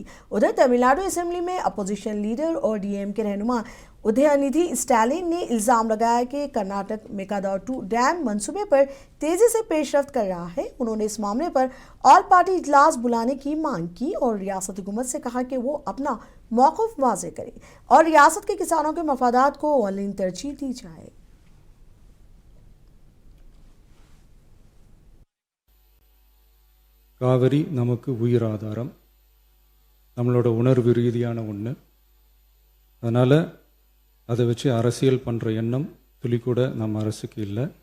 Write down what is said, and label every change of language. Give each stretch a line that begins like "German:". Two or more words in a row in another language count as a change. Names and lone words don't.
Urdu: اُدھر تمل ناڈو اسمبلی میں
English: opposition leader
Urdu: اور ڈی ایم کے رہنما اُدے ندھی اسٹالن نے الزام لگایا کہ کرناٹک میکے داٹو ڈیم منصوبے پر تیزی سے پیش رفت کر رہا ہے. انہوں نے اس معاملے پر
English: all party
Urdu: اجلاس بلانے کی مانگ کی اور ریاستی حکومت سے کہا کہ وہ اپنا موقف واضح کرے اور ریاست کے کسانوں کے مفادات کو اولین ترجیح دی جائے.
Tamil: காவிரி நமக்கு உயிர் ஆதாரம், நம்மளோட உணர்வு ரீதியான ஒன்று. அதனால் அதை வச்சு அரசியல் பண்ணுற எண்ணம் துளி கூட நம்ம அரசுக்கு இல்லை.